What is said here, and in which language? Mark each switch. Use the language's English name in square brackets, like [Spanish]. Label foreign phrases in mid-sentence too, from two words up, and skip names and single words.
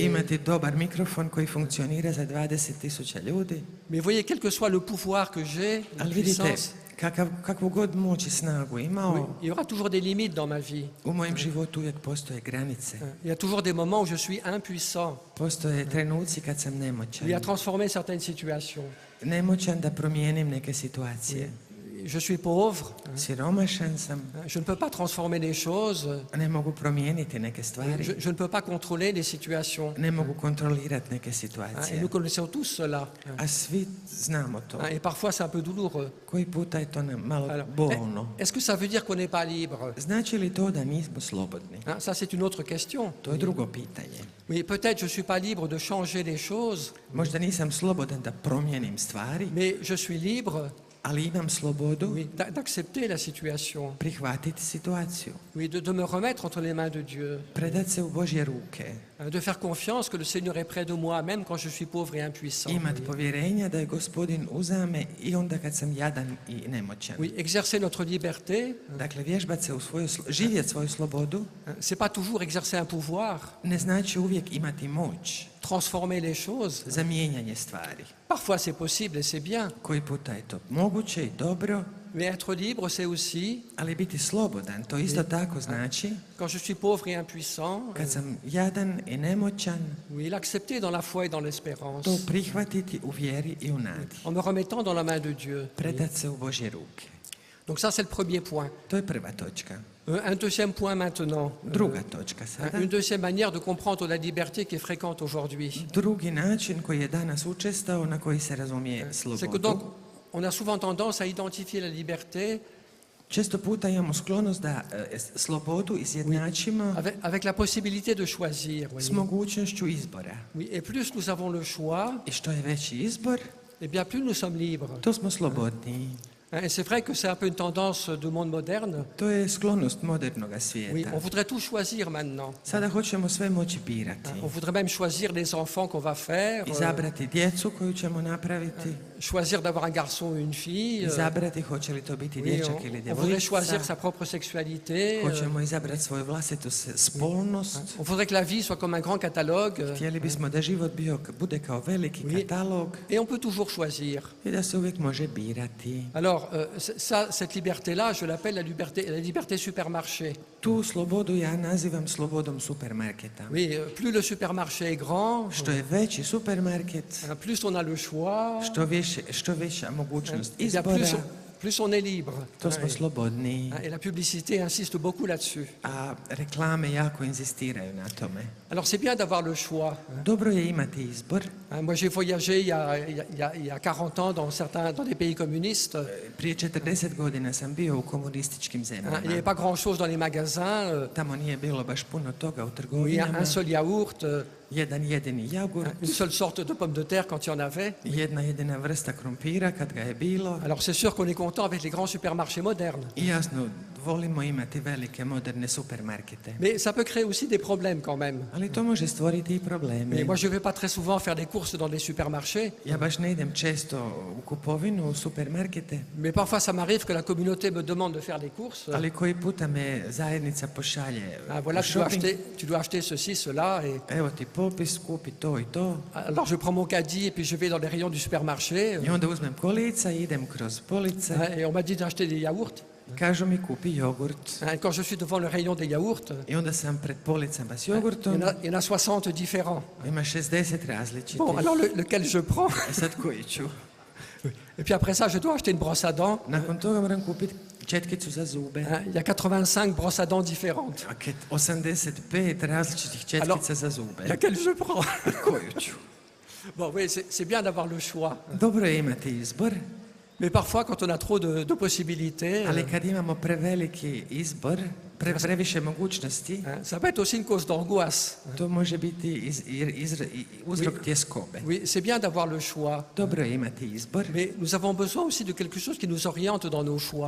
[Croatian] Imati dobar mikrofon koji funkcionira za 20.000 ljudi. [French] Mais voyez, quel que soit le pouvoir que j'ai, la [Croatian] Ali vidite, [French] puissance, [Croatian] kakvu god moć i snagu [French] oui, [Croatian] imao, [French] il y aura toujours des limites dans ma vie. [Croatian] u mojem životu uvijek postoje granice. [French] Il y a toujours des moments où je suis impuissant, [Croatian] Postoje trenuci kad sam [French] oui, à [Croatian] nemoćan. [French] transformer certaines situations. [Croatian] Nemoćan da promijenim neke situacije. [French] Je suis pauvre, [Croatian] Siromašan sam, [French] je ne peux pas transformer les choses, [Croatian] ne mogu promijeniti neke stvari. [French] je ne peux pas contrôler les situations. [Croatian] Ne mogu kontrolirati neke [French] Hein, et [Croatian] situacije. [French] nous connaissons tous cela. [Croatian] A svi znamo to. [French] Hein, et parfois c'est un peu douloureux. [Croatian] Koji puta je to malo [French] Alors, [Croatian] bolno. [French] est-ce que ça veut dire qu'on n'est pas libre? [Croatian] Znači li to da nismo slobodni? [French] Hein, ça c'est une autre question. [Croatian] To je drugo pitanje. [French] Oui, peut-être je ne suis pas libre de changer les choses, [Croatian] Možda nisam slobodan da promijenim stvari, [French] mais je suis libre, [Croatian] ali imam slobodu [French] oui, d'accepter la situation, [Croatian] prihvatiti situaciju. [French] oui, de me remettre entre les mains de Dieu, [Croatian] Predat se u Božje ruke. [French] hein, de faire confiance que le Seigneur est près de moi, même quand je suis pauvre et impuissant. [Croatian] Imat povjerenja da je Gospodin uzame i onda kad sam jadan i nemoćan. [French] Oui, exercer notre liberté, [Croatian] Dakle, vježbat se u živjeti svoju slobodu [French] hein, c'est pas toujours exercer un pouvoir, [Croatian] ne znači uvijek imati moć [French] transformer les choses. [Croatian] za mijenjanje stvari. [French] Parfois c'est possible et c'est bien, [Croatian] Koji puta je to moguće i dobro, [French] mais être libre c'est aussi, [Croatian] ali biti slobodan, to isto tako znači [French] quand je suis pauvre et impuissant, [Croatian] kad sam jadan i nemoćan, [French] oui, l'accepter dans la foi et dans l'espérance, [Croatian] to prihvatiti u vjeri i u nadi. [French] en me remettant dans la main de Dieu. [Croatian] Predat se u Božje ruke. [French] Donc ça c'est le premier point. [Croatian] To je prva točka. [French] Un deuxième point maintenant. [Croatian] Druga točka sada. [French] Une deuxième manière de comprendre la liberté qui est fréquente aujourd'hui. [Croatian] Drugi način koji je danas učestao, na koji se razumije [French] C'est que [Croatian] slobodu. [French] donc, on a souvent tendance à identifier la liberté [Croatian] Često puta imamo sklonost da slobodu izjednačimo [French] avec la possibilité de choisir. [Croatian] s [French] Voyez. [Croatian] mogućnošću izbora. [French] Oui, et plus nous avons le choix, [Croatian] I što je veći izbor, [French] eh bien plus nous sommes libres. [Croatian] to smo slobodniji. [French] Hein, et c'est vrai que c'est un peu une tendance du monde moderne. [Croatian] To je sklonost modernog [French] Oui, [Croatian] svijeta. [French] on voudrait tout choisir maintenant. [Croatian] Sada hoćemo sve moći birati. [French] On voudrait même choisir les enfants qu'on va faire, [Croatian] Izabrati djecu koju ćemo napraviti, [French] choisir d'avoir un garçon ou une fille. [Croatian] izabrati hoće li to biti [French] Oui, [Croatian] dječak ili [French] on voudrait choisir [Croatian] djevojčica, [French] sa propre sexualité. [Croatian] hoćemo izabrati svoju vlastitu spolnost. [French] On voudrait que la vie soit comme un grand catalogue. [Croatian] Htjeli bismo da život bude kao veliki [French] Oui. [Croatian] katalog [French] Et on peut toujours choisir. [Croatian] i da se uvijek može birati. [French] Alors, cette liberté-là, je l'appelle la liberté supermarché. [Croatian] Tu slobodu ja nazivam slobodom supermarketa. [French] Oui, plus le supermarché est grand, [Croatian] Što je veći supermarket, [French] plus on a le choix, [Croatian] što veća mogućnost [French] eh bien, plus, [Croatian] izbora, [French] plus on est libre. [Croatian] to smo slobodniji. [French] Et la publicité insiste beaucoup là-dessus. [Croatian] A reklame jako inzistiraju na tome. [French] Alors c'est bien d'avoir le choix. [Croatian] Dobro je imati izbor. [French] Moi j'ai voyagé il y a 40 ans dans des pays communistes. [Croatian] Prije 40 godina sam bio u komunističkim [French] Il n'y [Croatian] zemljama. [French] avait pas grand-chose dans les magasins. [Croatian] Tamo nije bilo baš puno toga u [French] Oui, [Croatian] trgovinama. [French] un seul yaourt, [Croatian] Jedan jedini jogurt, [French] une seule sorte de pomme de terre quand il y en avait. [Croatian] jedna jedina vrsta krompira kad ga je bilo. [French] Alors c'est sûr qu'on est content avec les grands supermarchés modernes. [Croatian] I jasno, volimo imati velike moderne supermarkete. [French] Mais ça peut créer aussi des problèmes quand même. [Croatian] Ali to može stvoriti i [French] Mais [Croatian] probleme. [French] moi je ne vais pas très souvent faire des courses dans des supermarchés. [Croatian] Ja baš ne idem često u kupovinu, u supermarkete, [French] Mais parfois ça m'arrive que la communauté me demande de faire des courses. [Croatian] ali koji puta me zajednica pošalje [French] Ah, [Croatian] u [French] voilà, [Croatian] shopping. [French] tu dois acheter ceci, cela. Et [Croatian] Evo ti popis, kupi to i to. [French] alors je prends mon caddie et puis je vais dans les rayons du supermarché. [Croatian] I onda uzmem kolica i idem kroz police. [French] Et on m'a dit d'acheter des yaourts. [Croatian] Kažu mi kupi jogurt. [French] Et quand je suis devant le rayon des yaourts, [Croatian] I onda sam pred policama s [French] il y [Croatian] jogurtom. [French] il y en a 60 différents. [Croatian] Ima 60 različitih. [French] Bon, alors lequel je prends? [Croatian] E sad koji ću? [French] Et puis après ça, je dois acheter une brosse à dents. [Croatian] Nakon toga moram kupiti četkicu za zube. [French] Il y a 85 brosses à dents différentes. [Croatian] 85 različitih četkica za zube. [French] Laquelle je prends? [Croatian] Koju ću? [French] Bon, oui, c'est bien d'avoir le choix. [Croatian] Dobro je imati izbor, [French] Mais parfois, quand on a trop de possibilités, [Croatian] ali kad imamo preveliki izbor, previše mogućnosti, [French] ça peut être aussi une cause d'angoisse. [Croatian] to može biti uzrok tjeskobe. [French] Oui, c'est bien d'avoir le choix. [Croatian] Dobro je imati izbor, [French] Mais nous avons besoin aussi de quelque chose qui nous oriente dans nos choix.